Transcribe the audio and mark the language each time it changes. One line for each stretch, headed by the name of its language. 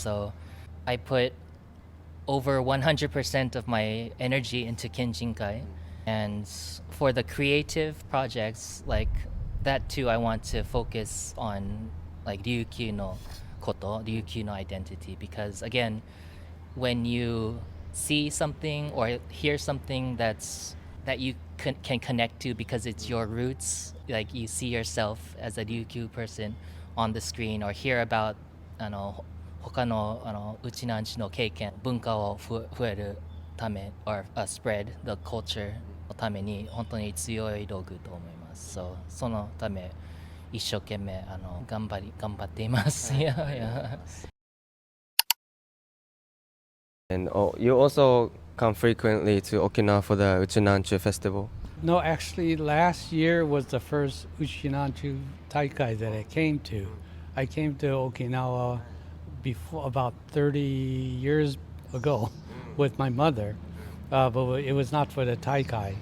English: So I put over 100% of my energy into Kenjin-kai, and for the creative projects like that too, I want to focus on like
Japanese: Ryukyu no koto,
English: Ryukyu no identity, because again, when you see something or hear something that you can connect to because it's your roots, like you see yourself as a Ryukyu person on the screen, or hear about
Japanese: 他のうちなんちの経験、文化を増えるため
English: or spread the culture
Japanese: のために本当に強い道具と思います。そのため一生懸命頑張っています。
English: Yeah. And you also come frequently to Okinawa for the Uchinanchu festival? No, actually, last year was the first Uchinanchu Taikai that I came to. I came to Okinawa before about 30 years ago with my mother, but it was not for the Taikai.